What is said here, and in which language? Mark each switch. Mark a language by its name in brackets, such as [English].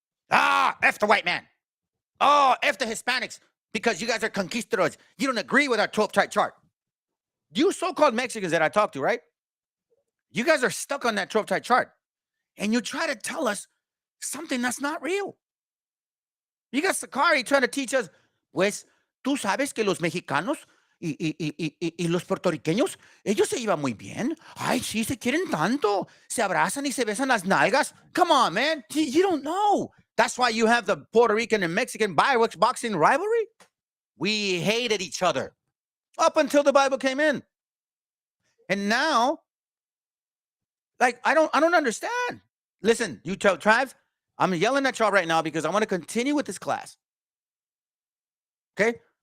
[English] F the white man. F the Hispanics. Because you guys are conquistadors. You don't agree with our 12-type chart. You so-called Mexicans that I talk to, right? You guys are stuck on that 12-type chart. And you try to tell us something that's not real. You got Sakari trying to teach us, [Spanish] pues, tú sabes que los mexicanos y los puertorriqueños, ellos se llevan muy bien. Ay, sí, se quieren tanto. Se abrazan y se besan las nalgas. [English] Come on, man. You don't know. That's why you have the Puerto Rican and Mexican boxing rivalry. We hated each other up until the Bible came in. And now, like, I don't understand. Listen, you tribes, I'm yelling at y'all right now because I want to continue with this class. Okay?